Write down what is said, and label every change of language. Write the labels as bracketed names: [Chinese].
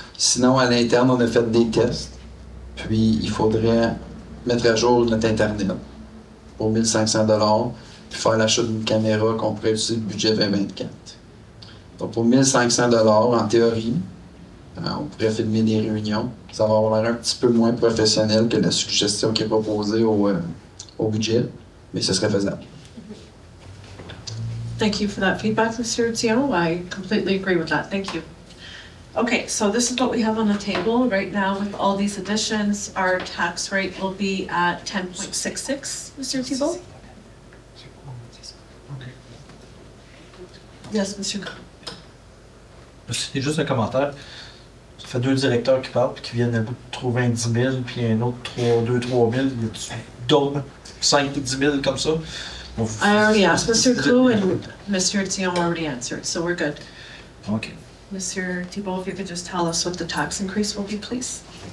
[French] Sinon, à l'interne, on a fait des tests. Puis, il faudrait mettre à jour notre Internet pour 1 500 $, puis faire l'achat d'une caméra qu'on pourrait utiliser le budget 2024. Donc, pour 1 500 $, en théorie, on pourrait filmer des réunions. Ça va avoir l'air un petit peu moins professionnel que la suggestion qui est proposée au budget, mais ce serait faisable. [English] Thank you for that feedback, Mr. Tio. I completely agree with that. Thank you. Okay, so this is what we have on the table right now with all these additions. Our tax rate will be at 10.66, Mr. Thibault? Yes, Mr. [French] C'est juste un commentaire. Ça fait 2 directeurs qui parlent puis qui viennent à bout de trouver un 10 000 puis un autre 2-3 000. Il y a d'autres 5 ou 10 000 comme ça. Bon, [English] I already asked Mr. Koo and Mr. Tion already answered, so we're good. OK. Mr. Thibault, if you could just tell us what the tax increase will be, please.